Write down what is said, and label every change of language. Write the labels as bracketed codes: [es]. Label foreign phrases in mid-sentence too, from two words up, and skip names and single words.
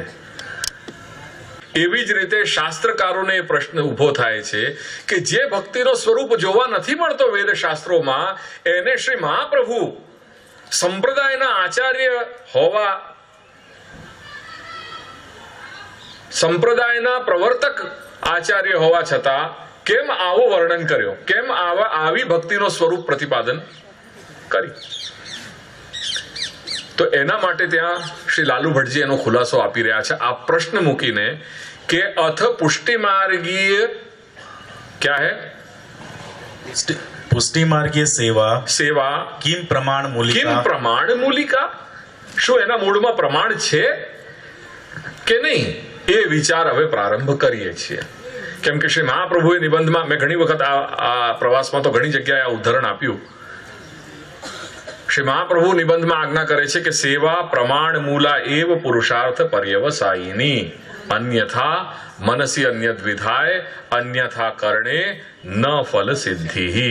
[gu] એવી જ રીતે શાસ્ત્રકારોને પ્રશ્ન ઉભો થાય છે કે જે ભક્તિનો સ્વરૂપ જોવા નથી મળતો વેદ શાસ્ત્રોમાં, એને શ્રી મહાપ્રભુ સંપ્રદાયના આચાર્ય હોવા, સંપ્રદાયના પ્રવર્તક આચાર્ય હોવા છતાં કેમ આવું વર્ણન કર્યો? કેમ આવી ભક્તિનો સ્વરૂપ પ્રતિપાદન કરી? તો એના માટે ત્યાં શ્રી લાલુ ભટ્ટજી એનો ખુલાસો આપી રહ્યા છે આ પ્રશ્ન મૂકીને કે [sa] अथ पुष्टि मार्गीय क्या हे? पुष्टि मार्गीय सेवा સેવા किम प्रमाण કિમ मूलिका प्रमाण मूलिका? [gu] શું એના મૂળમાં પ્રમાણ છે કે નહીં? એ વિચાર હવે પ્રારંભ કરીએ છીએ. કેમ કે શ્રી મહાપ્રભુએ નિબંધમાં, મેં ઘણી વખત આ પ્રવાસમાં તો ઘણી જગ્યાએ આ ઉદાહરણ આપ્યું. શ્રી મહાપ્રભુ નિબંધમાં આજ્ઞા કરે છે કે [sa] सेवा प्रमाण मूला एव पुरुषार्थ पर्यवसायिनी, अन्यथा मनसी अन्यद विधाय, अन्यथा करणे न फल सिद्धि.